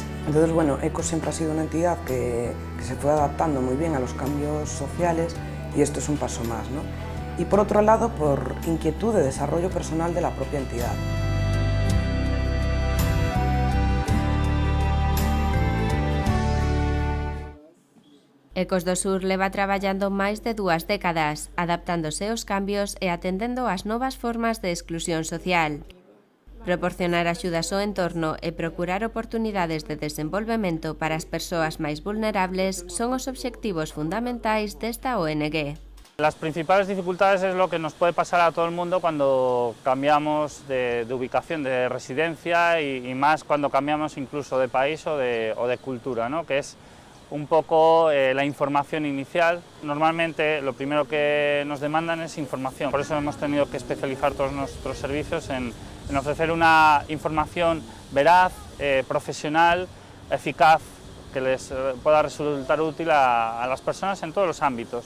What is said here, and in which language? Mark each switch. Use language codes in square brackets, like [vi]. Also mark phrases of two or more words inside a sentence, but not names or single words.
[es] Entonces, bueno, Ecos siempre ha sido una entidad que se fue adaptando muy bien a los cambios sociales, y esto es un paso más, ¿no? Y por otro lado, por inquietud de desarrollo personal de la propia entidad. [gl] Ecos do Sur leva traballando máis de 2 décadas, adaptándose aos cambios e atendendo ás novas formas de exclusión social. Proporcionar axudas ao entorno e procurar oportunidades de desenvolvemento para as persoas máis vulnerables son os obxectivos fundamentais desta ONG. [es] Las principales dificultades es lo que nos puede pasar a todo el mundo cuando cambiamos de ubicación, de residencia, y más cuando cambiamos incluso de país o de cultura, ¿no? Que es un poco la información inicial. Normalmente lo primero que nos demandan es información, por eso hemos tenido que especializar todos nuestros servicios en ofrecer una información veraz, profesional, eficaz, que les pueda resultar útil a las personas en todos los ámbitos.